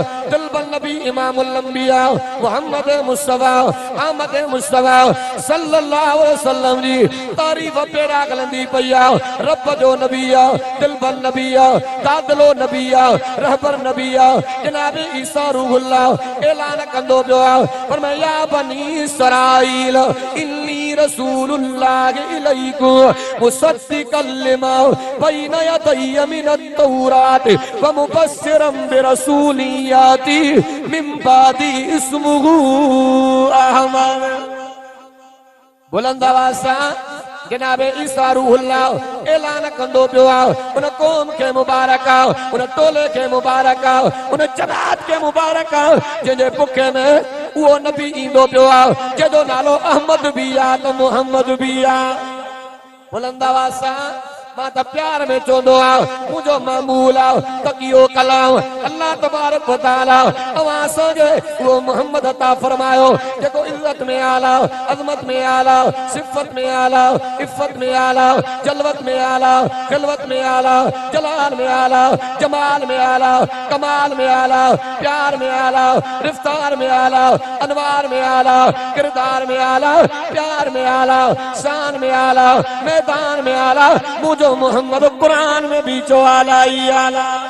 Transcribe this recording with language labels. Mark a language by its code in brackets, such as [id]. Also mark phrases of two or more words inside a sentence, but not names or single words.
[sd] दिलबर नबी इमामुल अंबिया मोहम्मद मुस्तफा अहमद मुस्तफा [ar] صلى الله عليه وسلم [sd] जी तारीफ़ पेरा हलंदी पई आहे। रब जो नबी आहे दिलबर नबी आहे दादलो नबी आहे रहबर नबी आहे। जनाब ईसा रूहुल्लाह ऐलान कंदो पियो आहे फरमाया [ar] يا بني إسرائيل إني رسول الله إليكم مصدقا لما بين يدي من التوراة ومبشرا برسول يأتي من بعدي اسمه أحمد. [sd] बुलंद आवाज़ सां जनाब ईसा रूहुल्लाह ऐलान कंदो पियो आहे उन क़ौम खे मुबारक आहे उन टोले खे मुबारक आहे उन जमात खे मुबारक आहे जंहिंजे पुखे में उहो नबी ईंदो पियो आहे जंहिंजो नालो अहमद बि आहे त मोहम्मद बि आहे। बुलंद आवाज़ सां मां त प्यार में चवंदो आहियां मुंहिंजो मामूल आहे तकियो कलाम [ar] الله تبارك وتعالى [sd] अवां असांखे उहो मोहम्मद अता फरमायो जेको इज़त में आला अज़मत में आला सिफ़त में आला इफ़त में आला जलवत में आला खिलवत में आला जलाल में आला जमाल में आला कमाल में आला प्यार में आला रफ्तार में आला अनवार में आला किरदार में आला प्यार में आला शान में आला मैदान में आला मुझो मोहम्मद कुरान में भी जो आला ही आला।